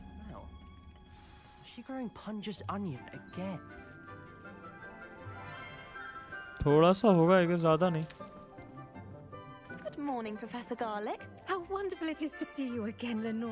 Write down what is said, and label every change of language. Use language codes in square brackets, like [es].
[en] Now, is she growing Punja's onion again? [hi] थोड़ा सा होगा [en] I guess, [hi] ज़्यादा नहीं. [en] Good morning, Professor Garlick. How wonderful it is to see you again, Lenora.